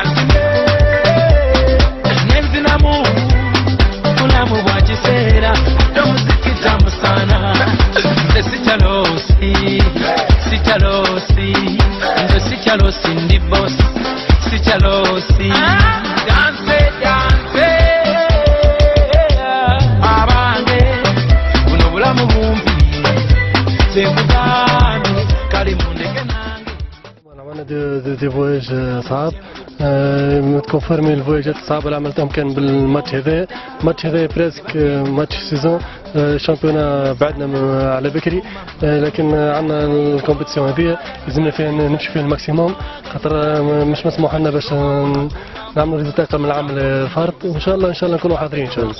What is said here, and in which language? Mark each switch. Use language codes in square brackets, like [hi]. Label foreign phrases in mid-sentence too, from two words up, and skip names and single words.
[lg] nzine nenzinamu mulamu bwa kiseera ate omuziki tamu sana nze sikyalosi sikyalosi nze sikyalosi ndi bosi sikyalosi danse danse abange buno bulamu bumpi tekugambye kale mundeke nange. [ar] عملنا [fr] des voyages [ar] صعاب متكونفيرمي الفواياجات الصعبة اللي عملتهم كان بالماتش هذا. الماتش هذا بريسك ماتش [fr] saison championnat [ar] بعدنا على بكري، لكن عندنا الكومبيتيسيون هذه لازمنا فيها نمشي فيها الماكسيموم، خاطر مش مسموح لنا باش نعملوا ريزلتات من العام الفارط، وان شاء الله نكونوا حاضرين ان شاء الله.